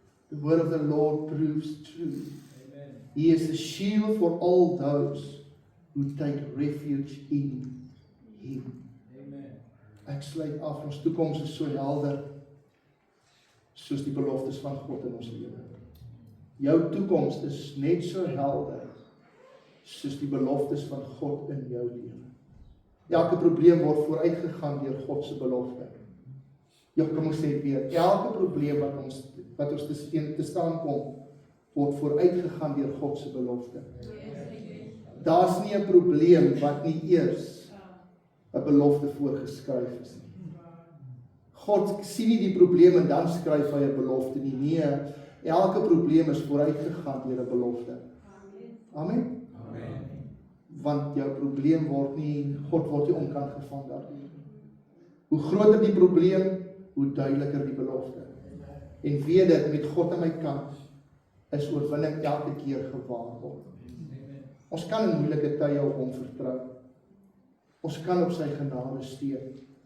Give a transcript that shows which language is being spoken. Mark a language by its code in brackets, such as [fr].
[en] The word of the Lord proves true. Amen. He is a shield for all those who take refuge in Him. Amen. [af] Ek sluit af, ons toekoms is so helder soos die beloftes van God in ons lewe. Jou toekoms is net so helder soos die beloftes van God in jou lewe. Elke probleem word vooruitgegaan deur God se belofte. Ja, kom ons sê dit weer. Elke probleem wat ons te staan kom, word vooruitgegaan deur God se belofte. Daar's nie 'n probleem wat nie eers 'n belofte voorgeskryf is nie. God sien nie die probleem en dan skryf hy 'n belofte nie. Nee, elke probleem is vooruitgegaan deur 'n belofte. Amen. Want jou probleem word nie, God word nie omkant gevang daardeur. Hoe groter die probleem, hoe duideliker die belofte. En weet dit, met God aan my kant, is oorwinning elke keer gewaarborg. Ons kan in moeilike tye op hom vertrou. Ons kan op sy genade steun.